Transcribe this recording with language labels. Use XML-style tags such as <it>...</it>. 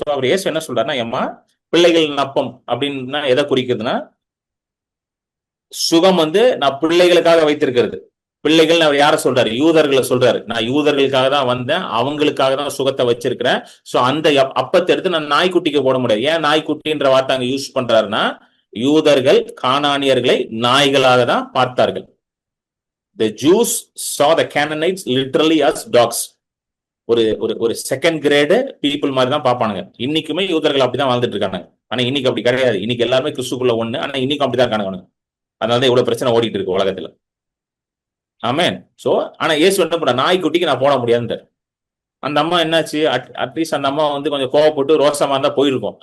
<ta>So அவர் இயேசு என்ன சொல்றாருன்னா, ஏம்மா பிள்ளைகளின் அப்பம் அப்படின்னா எதை குறிக்குதுன்னா, சுகம் நான் பிள்ளைகளுக்காக வைத்திருக்கிறது. பிள்ளைகள் அவர் யார சொல்றாரு? யூதர்களை சொல்றாரு. நான் யூதர்களுக்காக தான் வந்தேன், அவங்களுக்காக தான் சுகத்தை வச்சிருக்கிறேன். சோ அந்த அப்பத்தை எடுத்து நான் நாய்க்குட்டிக்கு போட முடியாது. ஏன் நாய்க்குட்டின்ற வார்த்தை அங்க யூஸ் பண்றாருன்னா, யூதர்கள் கானானியர்களை நாய்களாக தான் பார்த்தார்கள்.</ta> <en>The Jews saw the Canaanites literally as dogs.</en> <ta>ஒரு செகண்ட் கிரேடு பீப்புள் மாதிரி தான் பார்ப்பானுங்க. இன்னைக்குமே யூதர்கள் அப்படிதான் வாழ்ந்துட்டு இருக்காங்க. ஆனா இன்னைக்கு அப்படி கிடையாது. இன்னைக்கு எல்லாருமே கிறிஸ்துக்குள்ள ஒண்ணு. ஆனா இன்னைக்கு அப்படிதான் இருக்கானுங்க. அதனாலதான் இவ்வளவு பிரச்சனை ஓடிட்டு இருக்கு உலகத்துல. ஆமென். சோ ஆனா இயேசு என்ன பண்ற, நாய்க்குட்டிக்கு நான் போட முடியாதுன்ற. அந்த அம்மா என்னாச்சு, அட்லீஸ்ட் அந்த அம்மா கொஞ்சம் கோவப்பட்டு ரோசமா இருந்தா போயிருக்கும்.</ta>